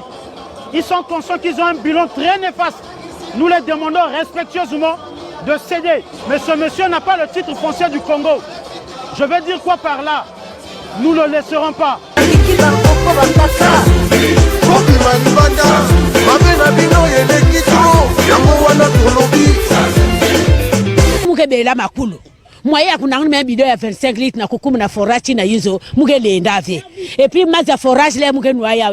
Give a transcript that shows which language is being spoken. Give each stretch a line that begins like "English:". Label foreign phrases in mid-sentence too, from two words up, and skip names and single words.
French: Ils sont conscients qu'ils ont un bilan très néfaste. Nous les demandons respectueusement de céder. Mais ce monsieur n'a pas le titre foncier du Congo. Je veux dire quoi par là? Nous ne le laisserons pas.
Kongo: Moya kuna ngime bidon ya 25 litres na kukumu na forage na yizo muke lenda ave
French: et puis
Kongo: maza forage le muke noya